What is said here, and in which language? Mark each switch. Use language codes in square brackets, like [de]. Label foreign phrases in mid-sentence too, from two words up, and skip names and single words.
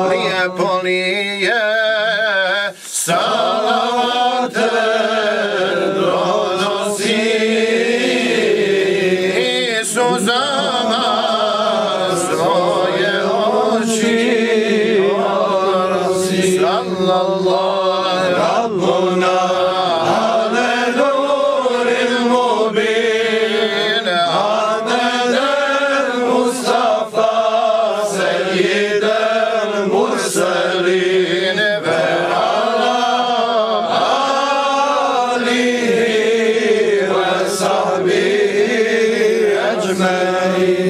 [bs] Lijepo li je salavate donosi i suzama svoje oči orosi. [ar] صلى الله ربنا على النور المبين أحمد المصطفى سيد المرسلين وعلى آله وصحبه أجمعين.